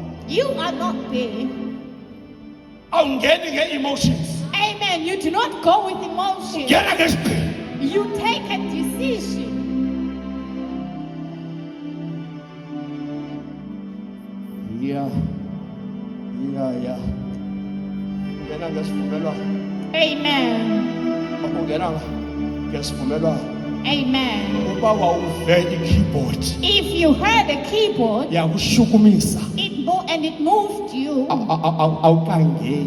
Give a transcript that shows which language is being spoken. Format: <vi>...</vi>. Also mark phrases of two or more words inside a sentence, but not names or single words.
<en>You are not there.</en> <zu>Awungeni nge-emotions. Amen.</zu> <en>You do not go with emotion.</en> <zu>Ngena ngesigqi.</zu> <en>You take a decision. Yeah.</en> <zu>Ungena ngesivumelwano. Amen. Ungena ngesivumelwano. Amen. Uba wawuve i-keyboard</zu> <en>If you heard a keyboard,</en> <zu>yakushukumisa</zu> <en>and it moved you,</en> <zu>awuqangeni.</zu>